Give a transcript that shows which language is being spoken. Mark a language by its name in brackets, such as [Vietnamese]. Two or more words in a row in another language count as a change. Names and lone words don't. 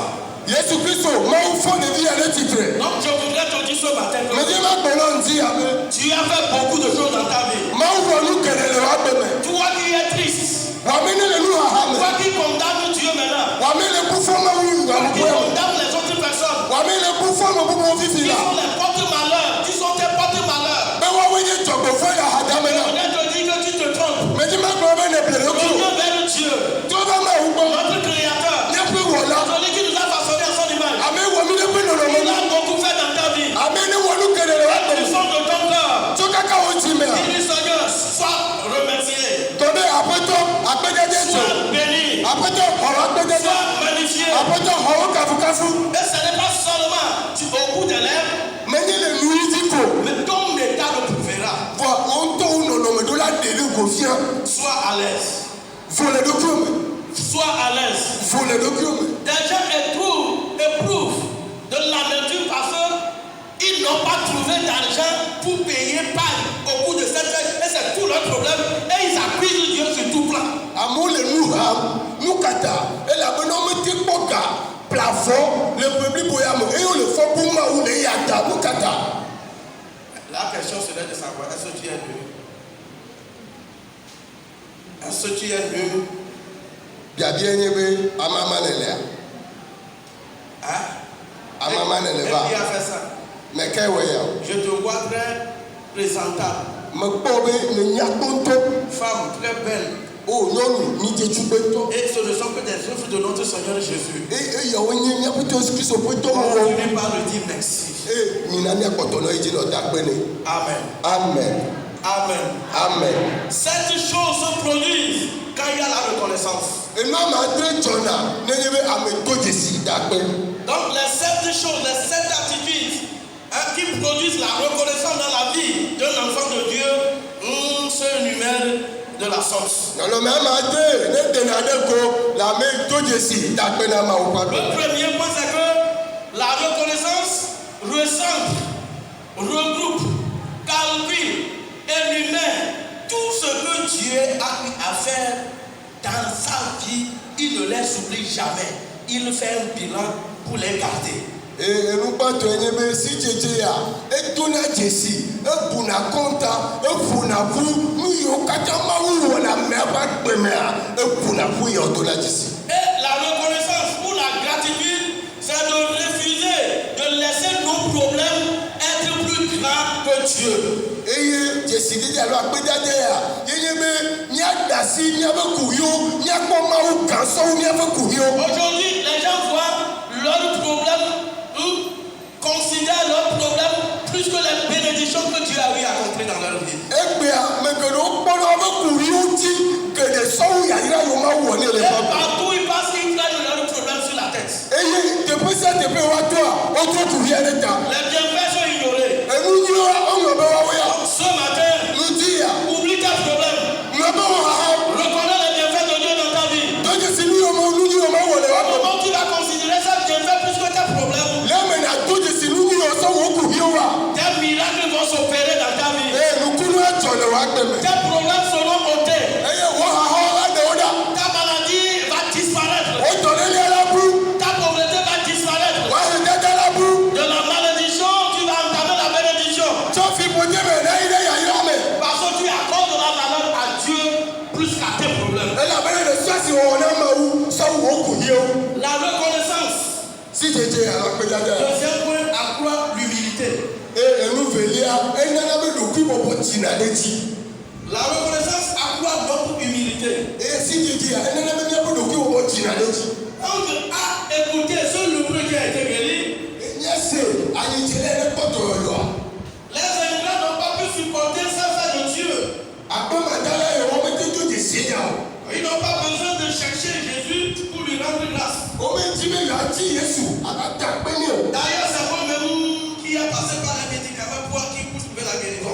[French] Donc je voudrais te dire ce matin que tu as fait beaucoup de choses dans ta vie. Toi qui es triste, toi qui condamnes Dieu maintenant, toi qui condamnes les autres [Ewe] fifi [French] Ils [Ewe] la. [French] sont les porte-malheurs. Ils sont tes porte-malheurs. [Ewe] Bɛ wa wonye dzɔgbefɔ ya hadame na. [French] On te dit que tu te trompes. [Ewe] Mɛ ni ma gbɔ bɛ ne ble ɖokui o. [French] Reviens vers Dieu, [Ewe] Tó bá ma wù gbɔ. [French] notre Créateur. [Ewe] Nyɛƒe wɔla. [French] Celui qui nous a façonné à son image. [Ewe] Ame wɔ mi ɖe ƒe [French] Il [Ewe] nɔnɔme. [French] a beaucoup fait dans ta vie. [Ewe] Ame ne wɔ nu geɖe le wa [French] Du [Ewe] gbɔ. [French] fond de ton cœur. [Ewe] Tso kaka wo dzi mea. [French] Il dit Seigneur, sois remercié. [Ewe] Tɔ be aƒetɔ agbɛdɛdɛ tso. [French] Sois béni. [Ewe] Aƒetɔ xɔwɔ agbɛdɛdɛ. [French] Sois magnifié. [Ewe] Aƒetɔ xɔwɔ kafukafu. [French] Et ce n'est pas seulement au bout des lèvres, [Ewe] Mɛ nye le nu yi dzi ko. [French] mais ton état le prouvera. [Ewe] Vɔ wo ŋutɔ wo nɔnɔme ɖo la ɖe ɖe go fia. [French] Sois à l'aise. [Ewe] Vo le ɖokui me. [French] Sois à l'aise. [Ewe] Vo le ɖokui me. [French] Des gens éprouvent de l'amertume parce qu'ils n'ont pas trouvé d'argent pour payer paille au bout de cette fête. Et c'est tout leur problème. Et ils accusent Dieu sur tout plan. [Ewe] Amewo le nu ham, nu kata, elabena womete kpɔ ga, plafɔ le ƒeblibo ya me eye wole fɔ bu Mawu le ya ta nu kata. [French] La question serait de savoir, est-ce que tu es nu? Est-ce que tu es nu? [Ewe] Biabia nye be amama ne lea, [French] Hein? [Ewe] amama ne le [French] Et [Ewe] va, [French] qui a fait ça? [Ewe] mɛ kɛ wɔ ya o. [French] Je te vois très présentable. [Ewe] Mekpɔ be ne nyakpɔ ŋutɔ, [French] Femme très belle. [Ewe] o nyɔnu midzetsugbetɔ, [French] Et ce ne sont que des œuvres de notre Seigneur Jésus. [Ewe] eyawo nye miaƒe Yesu Kristo ƒe [French] On [Ewe] dɔwɔwɔ. [French] finit par le dire merci. [Ewe] Mina miakpɔtɔ nɔ yi dzi nɔ da gbe ne. Amen. Amen. Amen. Amen. [French] Cette chose se produit quand il y a la reconnaissance. [Ewe] Enua ma adre dzɔna ne nye be ame to dzesi da gbe. [French] Donc les 7 choses, les 7 attitudes qui produisent la reconnaissance dans la vie d'un enfant de Dieu se numèrent de la sorte. [Ewe] Nɔnɔme ama adre ne dena ɖe go le ame to dzesi da gbe na Mawu ƒe [French] Le [Ewe] agbe. [French] premier point, c'est que la reconnaissance recentre, regroupe, calcule, énumère tout ce que Dieu a eu à faire dans sa vie. Il ne les oublie jamais. Il fait un bilan pour les garder. [Ewe] Enugbatɔ nye be si dzedze ya etona dzesi ebuna kɔnta eƒona ƒu nu yiwo katã Mawu wɔ le amea ƒe agbe mea eƒona ƒu yawo do la dzesi. [French] Et la reconnaissance pour la gratitude, c'est de refuser de laisser nos problèmes être plus grands que Dieu. [Ewe] Eye dzesidede alo akpedade ya yenye be míada si míaƒe kuviwo míakpɔ Mawu gasɔwo míaƒe kuviwo. [French] Aujourd'hui, les gens voient leurs problèmes, considèrent leurs problèmes plus que les bénédictions que Dieu a eu accompli dans leur vie. [Ewe] Egbea me geɖewo kpɔ ɖe woƒe kuviwo ŋuti geɖe sɔwu yayra yiwo Mawu wɔ ne le [French] Et [Ewe] ƒe. [French] partout ils passent, ils prennent leurs problèmes sur la tête. [Ewe] Eye teƒe sia teƒe woatoa wotrɔ kuvia ɖe ta. [French] Les bienfaits sont ignorés. [Ewe] Enu nyiwo woŋlɔ be woawo ya. [French] Ce matin, [Ewe] Ŋuti ya. [French] oublie tes problèmes. [Ewe] Ŋlɔ be wo haha. [French] Reconnais les bienfaits de Dieu dans ta vie. [Ewe] Do dzesi nu yiwo Mawu wɔ le wa [French] Au [Ewe] gbɔ. [French] moment où tu vas considérer ça bienfait plus que tes problèmes, [Ewe] Le me na do dzesi nu yiwo sɔ wo kuviwo wa. [French] tes miracles vont s'opérer dans ta vie. [Ewe] Eye nukunu adzɔ le wa gbe me. [French] Tes problèmes seront ôtés. [Ewe] Eye wo haha aɖewo ɖa. [French] Ta maladie va disparaître. [Ewe] Wo dɔlélia la bu. [French] Ta pauvreté va disparaître. [Ewe] Wa hedede la bu. [French] De la malédiction, tu vas entamer la bénédiction. [Ewe] Tsɔ fiƒode me ɖe yi ɖe yayra me. [French] Parce que tu accordes la valeur à Dieu plus qu'à tes problèmes. [Ewe] Elabena le sia si wɔwɔ na Mawu sɔ wo kuviwo. [French] La reconnaissance. [Ewe] Si dzedze alo akpedade. [French] Deuxième point, accroît l'humilité. [Ewe] Enu velia enana be ɖokui bɔbɔ dzina ɖe dzi. [French] La reconnaissance accroît notre humilité. [Ewe] Eye si dzedze ya enana be míaƒe ɖokui bɔbɔ dzina ɖe dzi. [French] Donc, à écouter ce lépreux qui a été guéri, [Ewe] Nye se anyitsele ɖe kpɔtɔ yɔyɔa. [French] les ingrats n'ont pas pu supporter ce fait de Dieu. [Ewe] Akpemadala yewo mete do dzesi ya o. [French] Ils n'ont pas besoin de chercher Jésus pour lui rendre grâce. [Ewe] Womedi be yeati Yesu abata kpe ne o. [French] D'ailleurs, c'est moi-même qui a passé par les médicaments pour trouver la guérison.